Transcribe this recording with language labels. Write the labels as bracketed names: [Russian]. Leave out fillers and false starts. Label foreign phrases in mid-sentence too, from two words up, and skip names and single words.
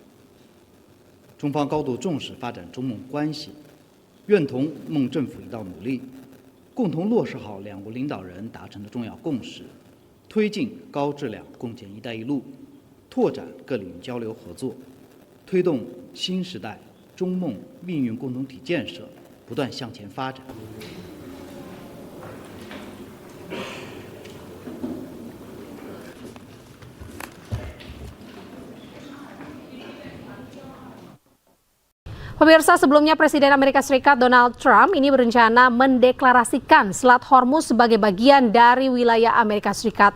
[Chinese] 中方高度重视发展中孟关系，愿同孟政府一道努力，共同落实好两国领导人达成的重要共识，推进高质量共建“一带一路”，拓展各领域交流合作，推动新时代中孟命运共同体建设不断向前发展。 [Indonesian] Pemirsa, sebelumnya Presiden Amerika Serikat Donald Trump ini berencana mendeklarasikan Selat Hormuz sebagai bagian dari wilayah Amerika Serikat.